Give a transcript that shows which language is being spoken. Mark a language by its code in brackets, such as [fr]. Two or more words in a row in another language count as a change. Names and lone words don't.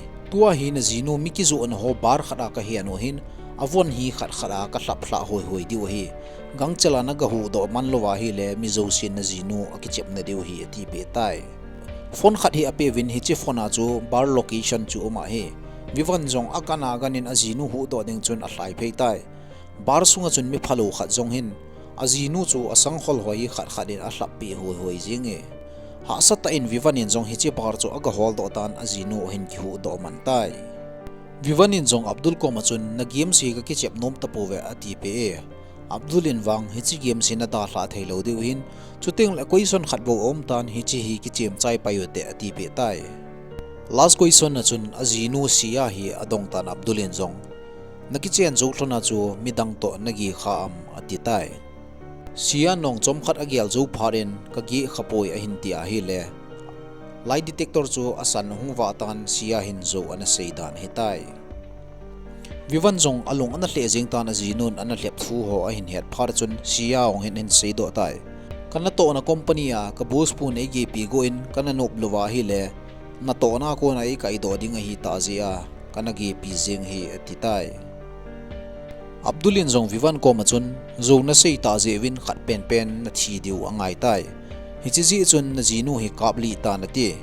[tcz] Tua hi na zinu mikizu an ho bar khada ka hi anuhin avon hi khat khada ka hlap hoi hoi diw hi. Gang chala na gahu do manlowa hi le mizo sin na zinu akichep na diw hi ati pe tai. Phone khat hi ape win hi chi phone a chu bar location chu uma hi. Vivan zong akana ganin azinu hu do ding chun a hlai phei tai. Bar sunga chun mi phalou khat zong hin azinu chu asang khol hoi khat khatin a hlap pi hoi hoi jinge. Ha sata in vivanin zong hichi bar chu aga hol do tan azinu hin ki hu do man tai. Vivanin zong Abdul ko machun na game si ka kichep nom tapo ve ati pe. Abdulin wang hichi game si na da hla thailo diu hin chuting la [en] question khat [tcz] bo om tan hichi hi kichem chai payote ati pe tai. [en] Last question [tcz] na chun azinu sia hi adong tan Abdulin zong nakichen zo thlona chu midang to nagi kha am ati tai. Sia nong chom khat agial zo pharin kagi khapoi a hin tia hi le [en] lie detector [tcz] chu asan hungwa tan sia hin zo ana seidan hitai. Vivan zong along ana hle jing tan azinun ana hlep thu ho a hin het phar chun sia ong hin seido tai. Kana to na company a ka bus pu nei ge pi go in kana nop luwa hi le na to na ko na i kai do ding hi ta zia kana ge pi jing hi ati tai. Abdulin zong vivan ko machun zo na sei ta je win khat pen pen na thi diu angai tai. Hichi chun na zinu hi kapli ta na ti.